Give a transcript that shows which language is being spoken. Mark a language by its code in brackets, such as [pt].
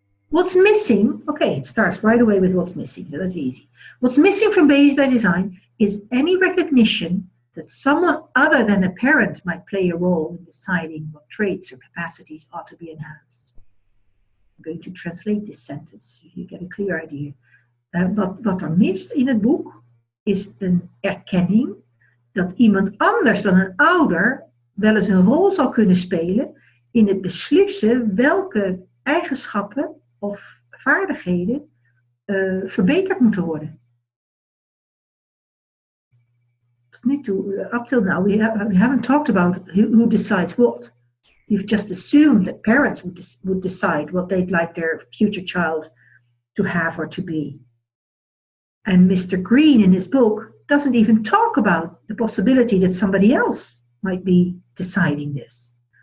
[en] What's missing? Okay, it starts right away with what's missing. So that's easy. What's missing from Babies by Design is any recognition that someone other than a parent might play a role in deciding what traits or capacities ought to be enhanced. I'm going to translate this sentence so you get a clear idea. [nl] Wat er mist in het boek is een erkenning dat iemand anders dan een ouder wel eens een rol zal kunnen spelen in het beslissen welke eigenschappen of vaardigheden verbeterd moeten worden. [en] Up till now, we haven't talked about who decides what. You've just assumed that parents would decide what they'd like their future child to have or to be. And Mr. Green in his book doesn't even talk about the possibility that somebody else might be deciding this.